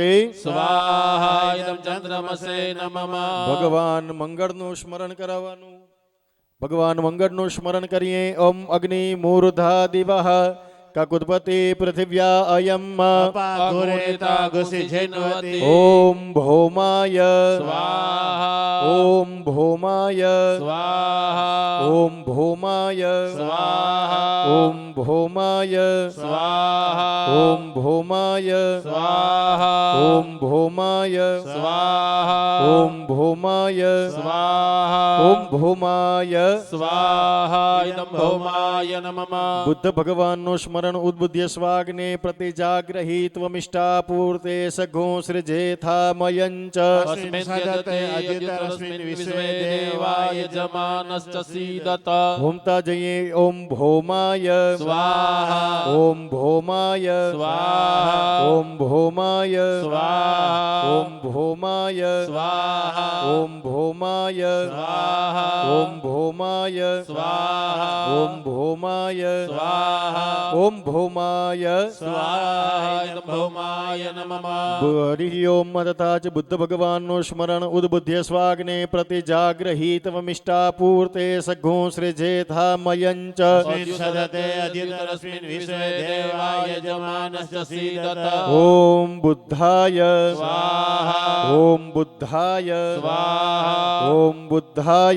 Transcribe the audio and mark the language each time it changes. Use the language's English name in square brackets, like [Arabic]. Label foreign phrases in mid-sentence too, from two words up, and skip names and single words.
[Sanskrit] स्वाहा इदं चन्द्रमसे नमः [Gujarati] भगवान मंगळનું સ્મરણ કરાવવાનું ભગવાન મંગળનું સ્મરણ કરીએ [Sanskrit] ओम अग्नि मूर्धा दिवः ककुत्पति पृथिव्या अयम पागुरेता गुसिझिन्वति ओम भौमाय स्वाहा ओम भौमाय स्वाहा ओम भौमाय स्वाहा ओम भौमाय स्वाहा ओम भौमाय स्वाहा ओम भौमाय स्वाहा ओम भौमाय स्वाहा ओम भौमाय स्वाहा इदं भौमाय नमः [Gujarati] बुद्ध भगवान નું સ્મરણ [Sanskrit] उद्बुद्ध स्वाग्ने प्रतिजाग्रहीत्वमिष्टापूर्ते सघो सृजेथामयञ्च अस्मिन् सदते अजितरस्मिन् विश्वे देवाय जमानश्च सीदत होमता जये ओम भौमाय स्वाहा ओम भौमाय स्वाहा ओम भौमाय स्वाहा ओम भौमाय स्वाहा ओम भौमाय स्वाहा ओम भौमाय स्वाहा ओम भौमाय स्वाहा ओम भौमाय स्वाहा इदं भौमाय नमः हरि ओम तथा च [Gujarati] बुद्ध भगवान નું સ્મરણ [Sanskrit] उद्बुद्ध स्वाग्ने प्रतिजाग्रहीत्वमिष्टापूर्ते सघो सृजेथामयञ्च अस्मिन् सदते अजितरस्मिन् विश्वे देवाय जमानश्च सीदत ओम बुद्धाय स्वाहा ओम बुद्धाय स्वाहा ओम बुद्धाय